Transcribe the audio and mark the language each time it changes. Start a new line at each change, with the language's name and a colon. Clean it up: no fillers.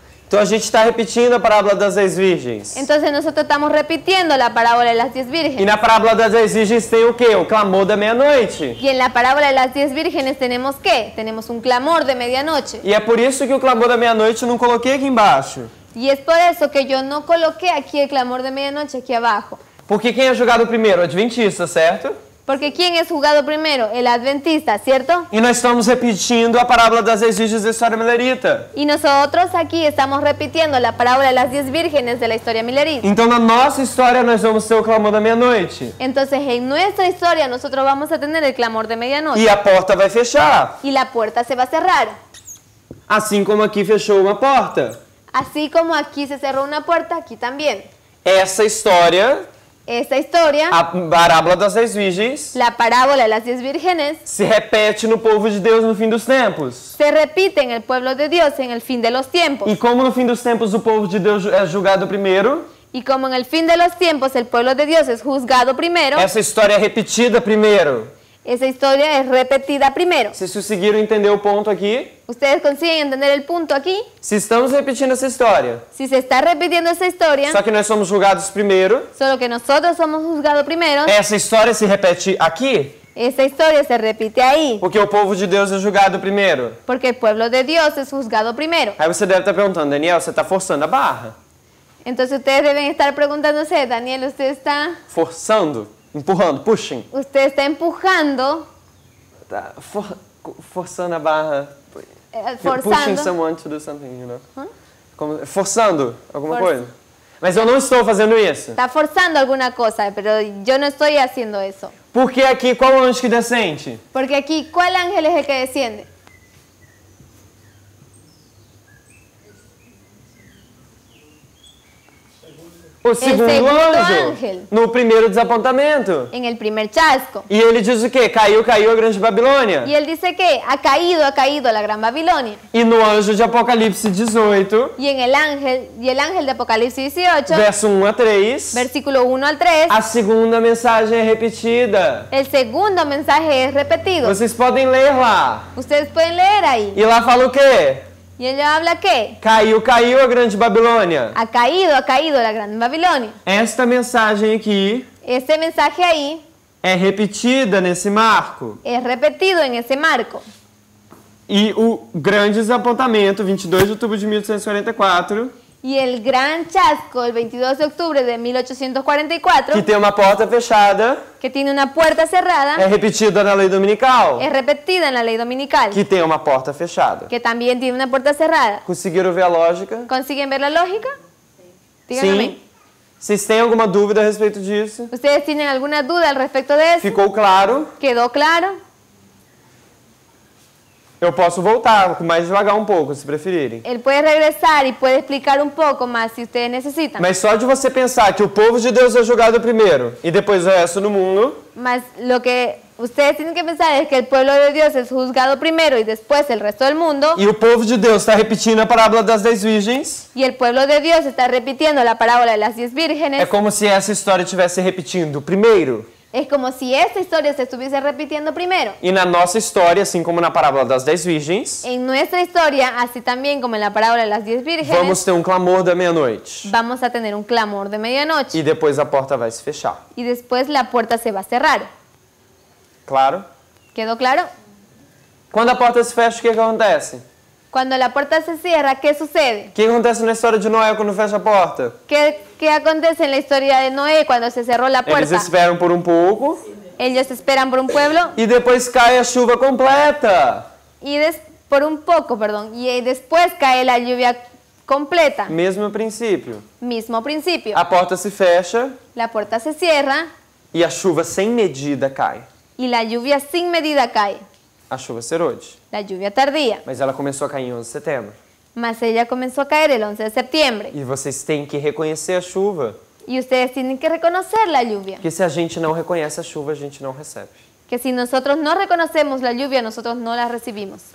Portuguese: Então a gente está repetindo a parábola das 10 virgens.
Spanish: Entonces nosotros estamos repitiendo la parábola de las 10
Portuguese: E
Spanish: vírgenes.
Portuguese: na parábola das 10 virgens tem o quê? O clamor da meia-noite.
Spanish: Y en la parábola de las 10 vírgenes tenemos ¿qué? Tenemos un clamor de medianoche.
Portuguese: E é por isso que o clamor da meia-noite eu não coloquei aqui embaixo.
Spanish: Y es por eso que yo no coloqué aquí el clamor de medianoche aquí abajo.
Portuguese: Porque quem é julgado primeiro? O adventista, certo?
Spanish: Porque ¿quién es juzgado primero? El adventista, ¿cierto?
Portuguese: E nós estamos repetindo a parábola das 10 virgens da história milerita.
Spanish: Y nosotros aquí estamos repitiendo la parábola de las 10 vírgenes de la historia milerita.
Portuguese: Então na nossa história nós vamos ter o clamor da meia-noite.
Spanish: Entonces en nuestra historia nosotros vamos a tener el clamor de medianoche.
Portuguese: E a porta vai fechar.
Spanish: Y la puerta se va a cerrar.
Portuguese: Assim como aqui fechou uma porta.
Spanish: Así como aquí se cerró una puerta, aquí también.
Portuguese: Essa história,
Spanish: Esta historia,
Portuguese: a parábola das 10 virgens,
Spanish: la parábola de las 10 vírgenes,
Portuguese: se repete no povo de Deus no fim dos tempos.
Spanish: se repite en el pueblo de Dios en el fin de los tiempos.
Portuguese: E como no fim dos tempos o povo de Deus é julgado primeiro,
Spanish: Y como en el fin de los tiempos el pueblo de Dios es juzgado primero,
Portuguese: essa história é repetida primeiro.
Spanish: esa historia es repetida primero.
Portuguese: Vocês conseguiram entender o ponto aqui?
Spanish: ¿Ustedes consiguen entender el punto aquí?
Portuguese: Se estamos repetindo essa história,
Spanish: Si se está repitiendo esa historia,
Portuguese: só que nós somos julgados primeiro,
Spanish: solo que nosotros somos juzgados primero,
Portuguese: essa história se repete aqui,
Spanish: esa historia se repite ahí,
Portuguese: porque o povo de Deus é julgado primeiro.
Spanish: porque el pueblo de Dios es juzgado primero.
Portuguese: Aí você deve estar perguntando, Daniel, você está forçando a barra?
Spanish: Entonces ustedes deben estar preguntándose, Daniel, ¿usted está
Portuguese: Empurrando,
English: pushing.
Spanish: empujando,
Portuguese: Tá forçando a barra.
English: Pushing
Spanish: forzando?
English: someone to do something, you know?
Portuguese: Forçando alguma coisa. Mas eu não estou fazendo isso.
Spanish: Está forzando alguna cosa, pero yo no estoy haciendo eso.
Portuguese: Porque aqui, qual anjo que descende?
Spanish: Porque aquí, ¿cuál ángel es el que desciende?
Portuguese: O segundo anjo.
Spanish: ángel.
Portuguese: No primeiro desapontamento. En el primer chasco. E ele diz o quê? Caiu a grande Babilônia.
Spanish: Y él dice que ha caído la gran Babilonia.
Portuguese: E no anjo de Apocalipse 18,
Spanish: Y el ángel de Apocalipsis 18,
Portuguese: verso 1 a 3,
Spanish: versículo 1 al 3,
Portuguese: a segunda mensagem é repetida.
Spanish: el segundo mensaje es repetido.
Portuguese: Vocês podem ler lá.
Spanish: Ustedes pueden leer ahí.
Portuguese: E lá fala o quê?
Spanish: Y él habla que
Portuguese: Caiu a grande Babilônia.
Spanish: ha caído la gran Babilonia.
Portuguese: Esta mensagem aqui
Spanish: Este mensaje ahí
Portuguese: é repetida nesse marco.
Spanish: es repetido en ese marco.
Portuguese: E o grande desapontamento, 22 de outubro de 1844,
Spanish: Y el gran chasco, el 22 de octubre de 1844,
Portuguese: que tem uma porta fechada,
Spanish: que tiene una puerta cerrada,
Portuguese: é repetida na lei dominical,
Spanish: es repetida en la ley dominical,
Portuguese: que tem uma porta fechada.
Spanish: que también tiene una puerta cerrada.
Portuguese: Conseguiram ver a lógica?
Spanish: ¿Consiguen ver la lógica? Díganme.
Portuguese: Sim. Vocês têm alguma dúvida a respeito disso?
Spanish: ¿Ustedes tienen alguna duda al respecto de eso?
Portuguese: Ficou claro?
Spanish: ¿Quedó claro?
Portuguese: Eu posso voltar mais devagar um pouco, se preferirem.
Spanish: Él puede regresar y puede explicar un poco más si ustedes necesitan.
Portuguese: Mas só de você pensar que o povo de Deus é julgado primeiro e depois o resto do mundo,
Spanish: Más lo que ustedes tienen que pensar es que el pueblo de Dios es juzgado primero y después el resto del mundo.
Portuguese: E o povo de Deus está repetindo a parábola das 10 virgens.
Spanish: Y el pueblo de Dios está repitiendo la parábola de las 10 vírgenes.
Portuguese: É como se essa história estivesse repetindo primeiro.
Spanish: Es como si esta historia se estuviese repitiendo primero.
Portuguese: E na nossa história, assim como na parábola das 10 virgens,
Spanish: En nuestra historia, así también como en la parábola de las 10 vírgenes,
Portuguese: vamos ter um clamor da meia-noite.
Spanish: vamos a tener un clamor de medianoche.
Portuguese: E depois a porta vai se fechar.
Spanish: Y después la puerta se va a cerrar.
Portuguese: Claro?
Spanish: ¿Quedó claro?
Portuguese: Quando a porta se fecha, o que acontece?
Spanish: Cuando la puerta se cierra, ¿qué sucede?
Portuguese: O que acontece na história de Noé quando fecha a porta?
Spanish: ¿Qué acontece en la historia de Noé cuando se cerró la
Portuguese: Eles
Spanish: puerta?
Portuguese: esperam por um pouco
Spanish: Ellos esperan por un pueblo
Portuguese: e depois cai a chuva completa.
Spanish: y por un poco, perdón, y después cae la lluvia completa.
Portuguese: Mesmo princípio.
Spanish: Mismo principio.
Portuguese: A porta se fecha
Spanish: La puerta se cierra
Portuguese: e a chuva sem medida cai.
Spanish: y la lluvia sin medida cae.
Portuguese: A chuva serode.
Spanish: La lluvia tardía.
Portuguese: Mas ela começou a cair em 11 de setembro.
Spanish: Mas ella comenzó a caer el 11 de septiembre.
Portuguese: E vocês têm que reconhecer a chuva.
Spanish: Y ustedes tienen que reconocer la lluvia.
Portuguese: Porque se a gente não reconhece a chuva, a gente não recebe.
Spanish: Que si nosotros no reconocemos la lluvia, nosotros no la recibimos.